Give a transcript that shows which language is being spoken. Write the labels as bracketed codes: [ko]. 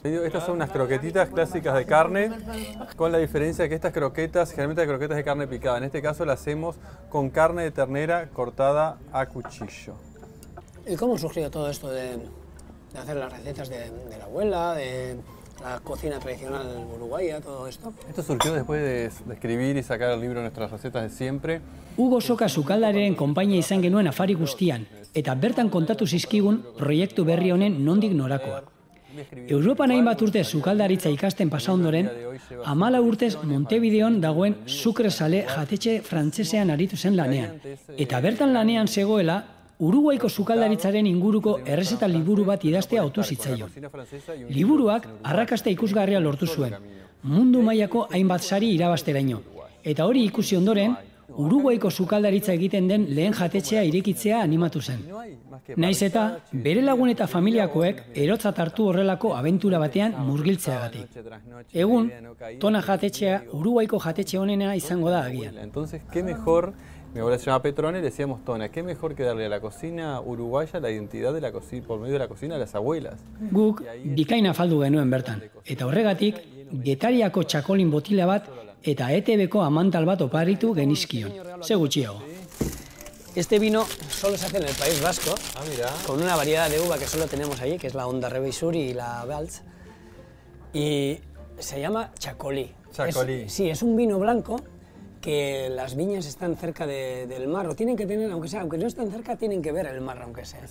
[es] Estas son unas croquetitas clásicas de carne, con la diferencia que estas croquetas, generalmente hay croquetas de carne picada, en este caso las hacemos con carne de ternera cortada a cuchillo. ¿Y cómo surgió todo esto de hacer las recetas de la abuela, de la cocina tradicional uruguaya, todo esto? Esto surgió después de escribir y sacar el libro Nuestras recetas de siempre. [eu] Hugo Soka sukaldariaren konpainia izan genuen afari guztian, eta bertan kontatu zizkigun proiektu berri honen nondik norakoa. Europan hainbat urte sukaldaritza ikasten pasa ondoren, 14 urtez Montevideon dagoen Sucresale jatetxe frantsesean aritu zen lanean. Eta bertan lanean zegoela, Uruguaiko sukaldaritzaren inguruko errezeta liburu bat idaztea autu zitzaion. Liburuak arrakasta ikusgarria lortu zuen, mundu mailako hainbat sari irabazteraino. Eta hori ikusi ondoren, Uruguaiko sukaldaritza egiten den lehen jatetxea irekitzea animatu zen. Naiz eta, bere lagun eta familiakoek erotzat hartu horrelako abentura batean murgiltzeagatik. Egun, Tona jatetxea Uruguaiko jatetxe honena izango da agian. [es] Entonces, ¿qué mejor? Mi abuela se llama Petrone y decíamos Tona, ¿qué mejor que darle a la cocina uruguaya la identidad de la cocina, por medio de la cocina a las abuelas? [eu] Guk bikaina faldu genuen bertan, eta horregatik, Getariako txakolin botila bat eta ETB-ko amantal bat oparitu genizkion, ze gutxiago. [es] Este vino solo se hace en el País Vasco, con una variedad de uva que solo tenemos allí, que es la Honda Rebeixur y la Valls, y se llama Chacolí. Chacolí. Sí, es un vino blanco que las viñas están cerca del mar, o tienen que tener, aunque no están cerca, tienen que ver el mar, aunque sea.